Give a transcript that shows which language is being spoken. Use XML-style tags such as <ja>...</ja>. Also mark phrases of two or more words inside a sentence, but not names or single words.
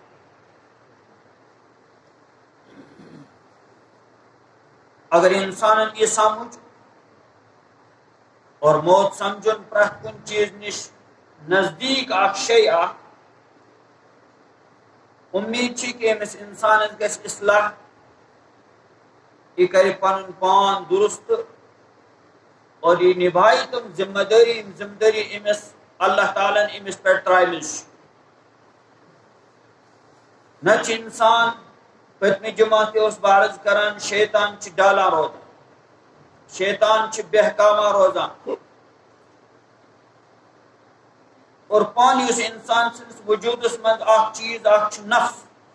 <ks>اگر انسانن یہ سمجھ اور موت سمجھن پرٛٮ۪تھ کُنہِ چیز نش نزدیک اکھ شے اکھ امید چھ کہ أمس انسانس گژھِ اصلاح یہ کرِ پنُن پان درست اور یہ نبھائی تم ذمہ داری امس اللہ تعالیٰ امس پہ ترٛایمٕژ چھِ نہ چھُ انسان پٔتمہِ جمعہ تہِ اوس بہٕ عرض کران شیطان چھِ ڈالان روزان شیطان چھِ بہکاواں روزان اور پانہٕ یُس انسان سٕنٛدِس وجوٗدس منٛز اکھ چیٖز اکھ چھُ نفس</ks>